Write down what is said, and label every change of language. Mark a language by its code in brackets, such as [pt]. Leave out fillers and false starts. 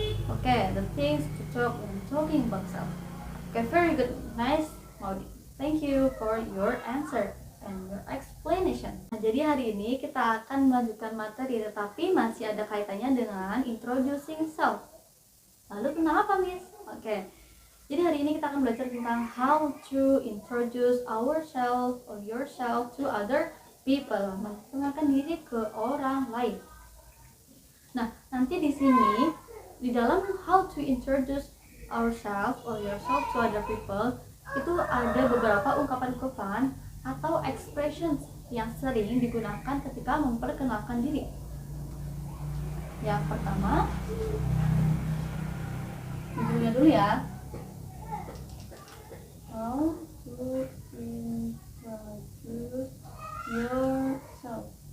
[en] Oke, the things to talk when talking about self. Oke, very good. Nice, Maudi. Thank you for your answer and your explanation. [id] Nah, jadi hari ini kita akan melanjutkan materi, tetapi masih ada kaitannya dengan introducing self. Lalu kenapa, Miss? Oke. Jadi hari ini kita akan belajar tentang [en] how to introduce ourselves or yourself to other people, [id] memperkenalkan diri ke orang lain. Nah, nanti di sini di dalam [en] how to introduce ourselves or yourself to other people [id] itu ada beberapa ungkapan-ungkapan atau expressions yang sering digunakan ketika memperkenalkan diri. Yang pertama, judulnya dulu ya. [en] How to introduce yourself.